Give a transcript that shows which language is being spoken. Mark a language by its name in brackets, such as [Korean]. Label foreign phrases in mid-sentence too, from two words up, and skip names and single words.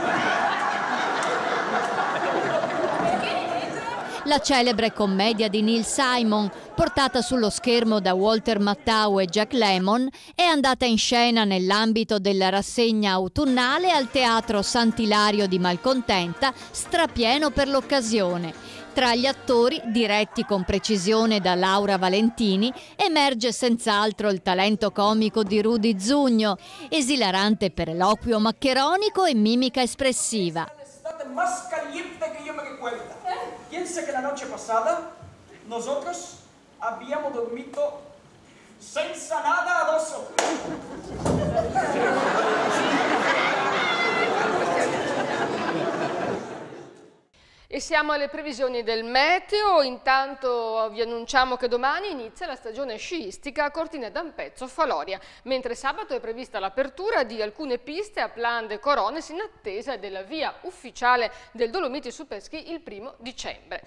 [Italian] La celebre commedia di Neil Simon, portata sullo schermo da Walter Matthau e Jack Lemmon, è andata in scena nell'ambito della rassegna autunnale al Teatro Sant'Ilario di Malcontenta, strapieno per l'occasione. Tra gli attori, diretti con precisione da Laura Valentini, emerge senz'altro il talento comico di Rudy Zugno, esilarante per eloquio maccheronico e mimica espressiva. [Spanish] L'estate más caliente que yo me recuerda. Piensa que la noche pasada nosotros habíamos dormido senza nada addosso. [Italian] E siamo alle previsioni del meteo. Intanto vi annunciamo che domani inizia la stagione sciistica a Cortina d'Ampezzo, Faloria, mentre sabato è prevista l'apertura di alcune piste a Plande e Corones in attesa della via ufficiale del Dolomiti Superski il 1° dicembre.